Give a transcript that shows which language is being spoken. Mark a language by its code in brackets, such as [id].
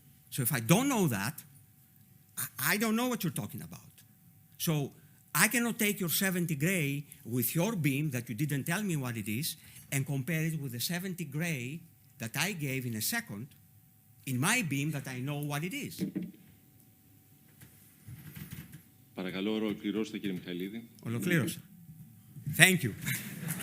[en] So if I don't know that, I don't know what you're talking about. So I cannot take your 70 gray with your beam that you didn't tell me what it is and compare it with the 70 gray that I gave in a second in my beam that I know what it is. [el] Παρακαλώ, ολοκληρώστε, κύριε Μιχαηλίδη. Ολοκλήρωσα. Thank you.